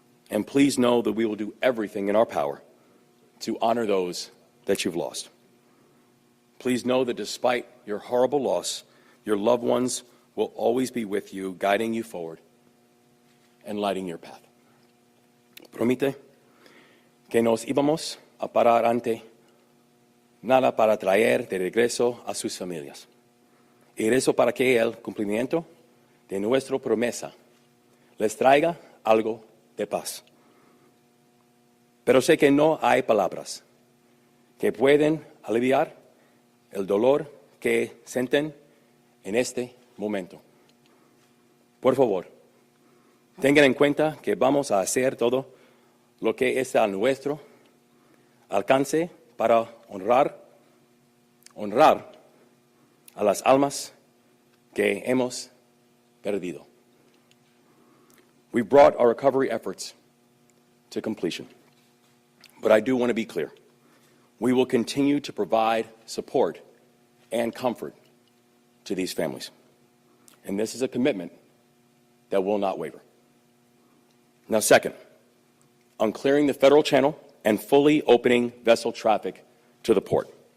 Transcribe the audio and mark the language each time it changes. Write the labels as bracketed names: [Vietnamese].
[English] And please know that we will do everything in our power to honor those that you've lost. Please know that despite your horrible loss, your loved ones will always be with you, guiding you forward and lighting your path. [Spanish] Promete que nos íbamos a parar ante nada para traer de regreso a sus familias. Y rezo para que el cumplimiento de nuestra promesa les traiga algo de paz. Pero sé que no hay palabras que pueden aliviar el dolor que sienten en este momento. Por favor, tengan en cuenta que vamos a hacer todo lo que está a nuestro alcance para honrar a las almas que hemos perdido. [English] We brought our recovery efforts to completion. But I do want to be clear. We will continue to provide support and comfort to these families. And this is a commitment that will not waver. Now, second, on clearing the federal channel and fully opening vessel traffic to the port.